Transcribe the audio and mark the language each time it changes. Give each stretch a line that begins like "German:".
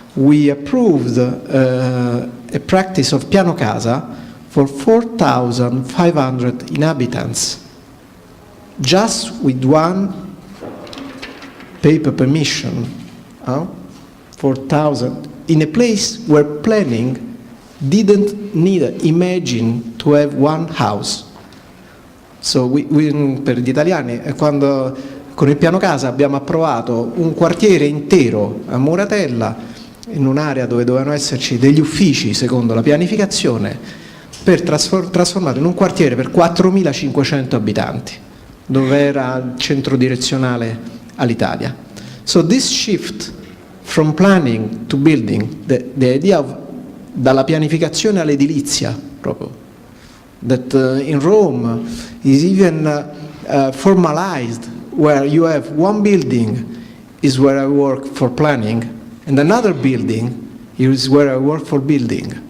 English: We approved a practice of piano casa for 4,500 inhabitants, just with one paper permission, 4,000, in a place where planning didn't need, imagine, to have one house.
Italian: So per gli italiani, quando con il piano casa abbiamo approvato un quartiere intero a Muratella, in un'area dove dovevano esserci degli uffici secondo la pianificazione, per trasformarlo in un quartiere per 4.500 abitanti, dove era il centro direzionale all'Italia.
English: So this shift from planning to building, the idea of
Italian: dalla pianificazione all'edilizia proprio,
English: that in Rome is even formalized, where you have one building is where I work for planning and another building is where I work for building.